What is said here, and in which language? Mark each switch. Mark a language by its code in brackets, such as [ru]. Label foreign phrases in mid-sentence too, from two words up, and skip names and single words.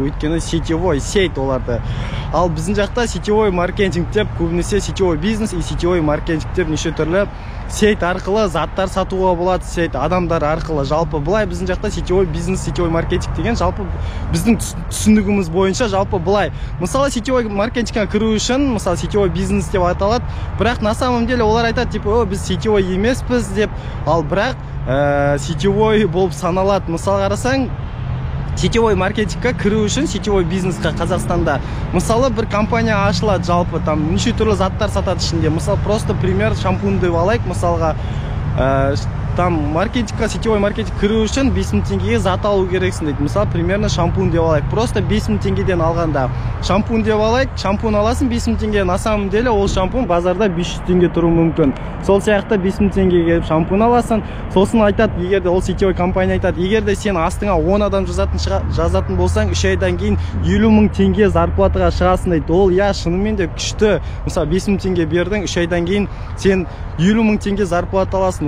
[kk] Өйткені сетевой сеть оларды. Ал біздің жақта [ru] сетевой маркетинг [kk] деп, көбінесе [ru] сетевой бизнес и сетевой маркетинг [kk] деп неше түрлі сеть арқылы заттар сатуға болады, сеть адамдар арқылы. Жалпы былай біздің жақта [ru] сетевой бизнес, сетевой маркетинг [kk] деген жалпы біздің түсінігіміз бойынша жалпы былай. Мысалы сетевой маркетингке кіру үшін, мысалы [ru] сетевой бизнес [kk] деп аталады, бірақ [ru] на самом деле [kk] олар айтады, типа, біз сетевой емеспіз деп, ал бірақ сетевой болып саналады. Мысалы қарасаң, сетевой маркетингке кіру үшін, сетевой бизнесқа Қазақстанда, мысалы бір компания ашылады, жалпы там неше түрлі заттар сатады ішінде. Мысалы [ru] просто пример [kk] шампунь деп алайық, мысалға там маркетингқа, [ru] сетевой маркетинг [kk] кіру үшін 5000 теңгеге зат алу керексің дейді. Мысалы примерно шампунь деп алайық, просто 5000 теңгеден алғанда шампунь деп алайық, шампунь аласың 5000 теңге, [ru] на самом деле [kk] ол шампунь базарда 500 теңге тұру мүмкін. Сол сияқты 5000 теңгеге шампунь аласың. Сосын айтады, егер де ол [ru] сетевой компания [kk] айтады, егер де сен астыңа 10 адам жазатын болсаң, 3 айдан кейін 50 000 теңге зарплатаға шығасың дейді. Ол шынымен де күшті. Мысалы 5000 теңге бердің, 3 айдан кейін сен 50 000 теңге зарплата аласың.